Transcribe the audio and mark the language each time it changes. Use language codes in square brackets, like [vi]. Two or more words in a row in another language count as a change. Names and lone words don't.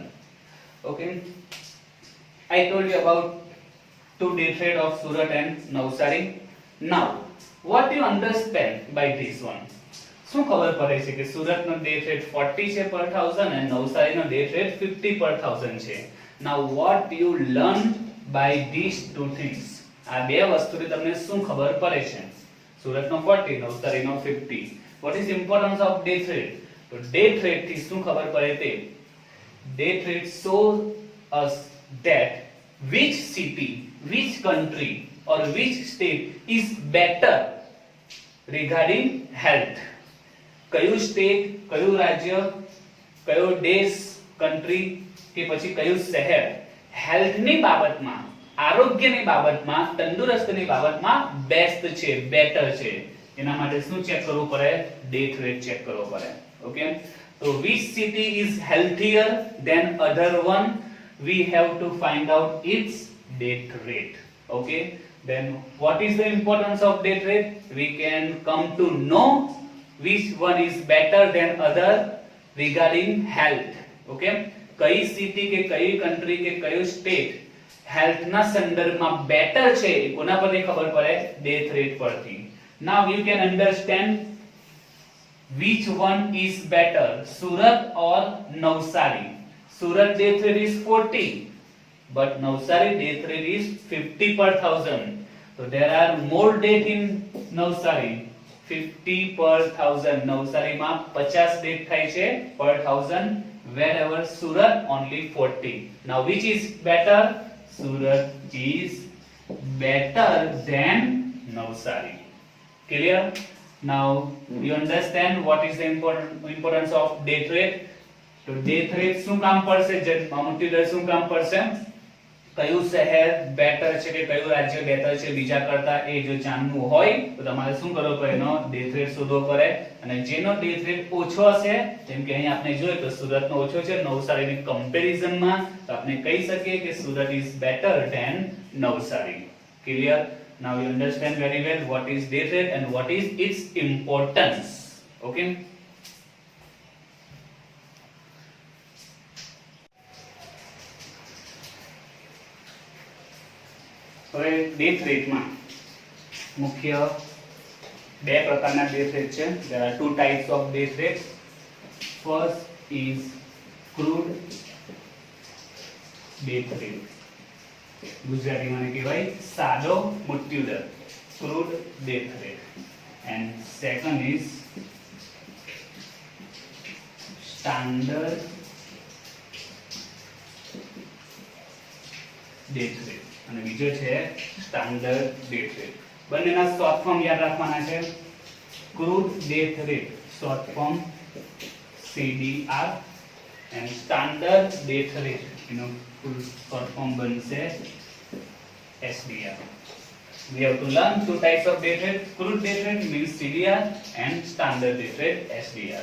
[en] Okay, I told you about 2 death rate of Surat and Navsari. Now what you understand by this one? [gu] શું ખબર પડે છે કે સુરતનો [en] death rate [gu] 40 છે [en] per 1000 and [gu] નવસારીનો [en] death rate 50 per 1000 [gu] છે. [en] Now what you learn by these two things? [gu] આ બે વસ્તુથી તમને શું ખબર પડે છે? સુરતનો 40, નવસારીનો 50. [en] What is importance of death rate? [gu] તો [en] death rate [gu] થી શું ખબર પડે તે? [en] Death rate shows us that which city, which country or which state is better regarding health. [gu] કયું સ્ટેટ, કયું રાજ્ય, કયો દેશ, કન્ટ્રી કે પછી કયું શહેર હેલ્થની બાબતમાં, આરોગ્યની બાબતમાં, તંદુરસ્તીની બાબતમાં બેસ્ટ છે, બેટર છે, એના માટે શું ચેક કરવું પડે? [en] death rate check [gu] કરવો પડે. ઓકે, તો [en] which city is healthier than other one? We have to find out its death rate. Okay, then what is the importance of death rate? We can come to know which one is better than other regarding health. [gu] Okay, કઈ સિટી કે કઈ કન્ટ્રી કે કયું સ્ટેટ હેલ્થના સંદર્ભમાં બેટર છે કોના પરથી ખબર પડે? [en] death rate [gu] પરથી. [en] Now you can understand which one is better, Surat or Navsari. Surat death rate is 40, but Navsari death rate is 50 per 1000. So there are more death in Navsari. 50 per 1000. [gu] નવસારીમાં 50 ડેથ થાય છે [en] per 1000, wherever Surat only 40. Now which is better? Surat is better than Navsari. Clear? Now you understand what is the importance of death rate. [gu] તો [en] death rate [gu] શું કામ પડશે? મૃત્યુ દર શું કામ પડશે? કયું શહેર બેટર છે કે કયું રાજ્ય બેટર છે બીજા કરતા, એ જો જાણવું હોય તો તમારે શું કરવું પડે? એનો [en] death rate [gu] શોધવો પડે. અને જેનો [en] death rate [gu] ઓછો હશે, જેમ કે અહીં આપણે જોઈએ તો સુરતનો ઓછો છે નવસારીની કમ્પેરિઝનમાં, તો આપણે કહી શકીએ કે [en] Surat is better than Navsari. Clear? Now you understand very well what is death rate and what is its importance. [gu] Okay, હવે ડેથ રેટમાં મુખ્ય બે પ્રકારના [en] death rate [gu] છે. [en] there are 2 types of death rate. First is crude death rate. [gu] ગુજરાતીમાં કહેવાય સાદો મૃત્યુ દર, [en] crude death rate. And second is standard death rate [gu] અને બીજો છે [en] standard death rate. [gu] બંનેના [en] short form [gu] યાદ રાખવાના છે. [en] crude death rate short form CDR and standard death rate, full short form [gu] બનશે SDR. [en] We have to learn two types of death rate. Crude death rate means CDR and standard death rate SDR.